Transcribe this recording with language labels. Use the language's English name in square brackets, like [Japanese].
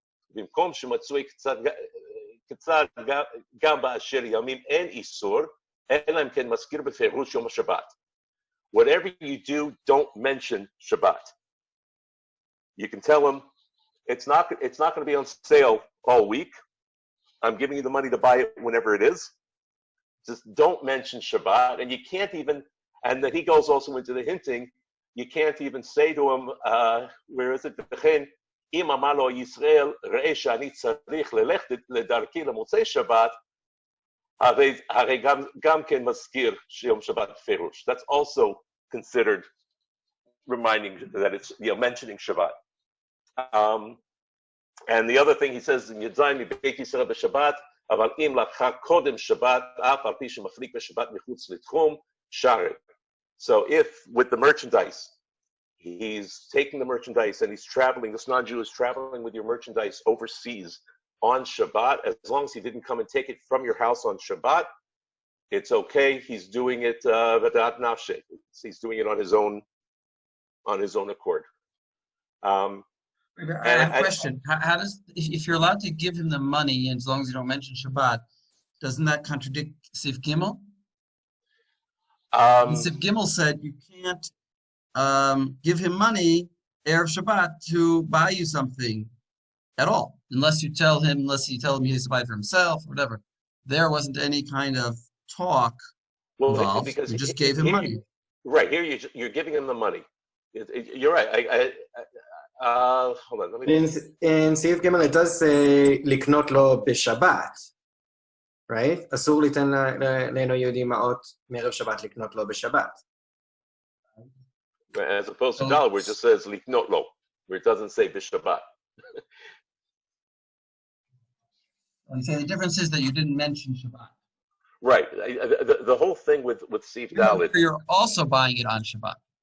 [Hebrew] במקום שמצוי קצת גם באשר ימים אין איסור, אלא אם כן מזכיר בפירוש יום השבת. [English] Whatever you do, don't mention Shabbat. You can tell him it's not going to be on sale all week. I'm giving you the money to buy it whenever it is. Just don't mention Shabbat. And you can't even, and then he goes also into the hinting, you can't even say to him, where is it? [Hebrew] אם אמר לו ישראל, ראה שאני צריך ללכת לדרכי למוצאי שבת, הרי גם כן מזכיר שיום שבת פירוש. [English] That's also considered reminding that it's, mentioning Shabbat. And the other thing he says in [Hebrew] י"ז מבית ישראל בשבת, אבל אם לקחה קודם שבת, אף על פי שמחליק בשבת מחוץ לתחום, שרת. [English] So if with the merchandise, he's taking the merchandise and he's traveling, this non-Jew is traveling with your merchandise overseas on Shabbat, as long as he didn't come and take it from your house on Shabbat, it's okay. He's doing it v'dat nafshe. He's doing it on his own accord. I have a question. How does, if you're allowed to give him the money, and as long as you don't mention Shabbat, doesn't that contradict Sif Gimel? Sif Gimel said you can't give him money Erev Shabbat to buy you something at all, unless you tell him he has to buy it for himself, or whatever. There wasn't any kind of talk involved. Because you just gave him money. Right, here you're giving him the money. You're right. Hold on. Let me. In Seif Gimel, it does say [Hebrew] לקנות לו בשבת, [English] right? [Hebrew] אסור ליתן לאינו יהודי מעות מערב שבת לקנות לו בשבת. [English] As opposed to dollar, where it just says [Hebrew] liknot lo, [English] where it doesn't say b'Shabbat. I'm saying the difference is that you didn't mention Shabbat. Right. The whole thing with Sif Dalet. You're also buying it on Shabbat.